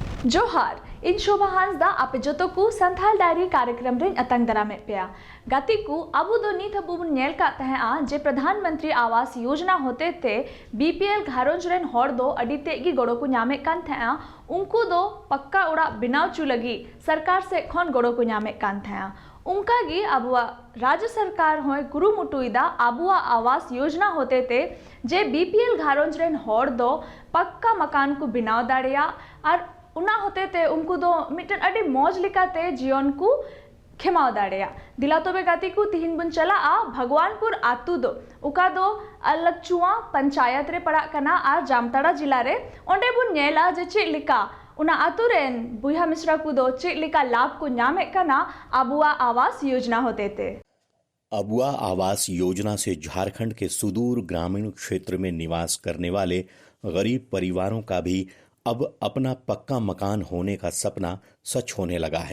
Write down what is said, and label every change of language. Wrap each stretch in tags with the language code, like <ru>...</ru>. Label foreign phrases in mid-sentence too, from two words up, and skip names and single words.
<sat>जोहार इन शोभा हांसदा आपे जतो को संथाल डायरी कार्यक्रम रे अतंग दरामे पेया गाती को अबु दो नीत अबु नेल का तहे आ जे प्रधानमंत्री आवास योजना होते ते बीपीएल घारोंज रेन हर दो अडिते की गड़ो को न्यामे कान थे आ उनको दो पक्का उड़ा बिनाव चु लगी सरकार से खन गड़ो को न्यामे कान थे आ उनका गी अबुआ राज्य सरकार होय कुरुमुटुइदा अबुआ आवास योजना होते ते जे बीपीएल घारोंज रेन हर दो</sat> <hi>पक्का मकान</hi> <sat>को बिनाव दाड़िया और उना होते ते उनको दो मिटन अडी मौज लिकाते जीवन को खेमाव दाड़िया दिला तोबे गाती को तिहिन बुन चला आ भगवानपुर आतु दो उका दो अलगचुआ पंचायत रे पड़ा कना आ जामताड़ा जिला रे ओंडे बुन नेला जे चे लिका उना आतु रेन बुया मिश्रा को दो चे लिका लाभ को न्यामे कना अबुआ आवास योजना होते ते।</sat> <hi>अबुआ आवास योजना से झारखंड के सुदूर ग्रामीण क्षेत्र में निवास करने वाले गरीब परिवारों का भी अब अपना पक्का मकान होने का सपना सच होने लगा है।</hi>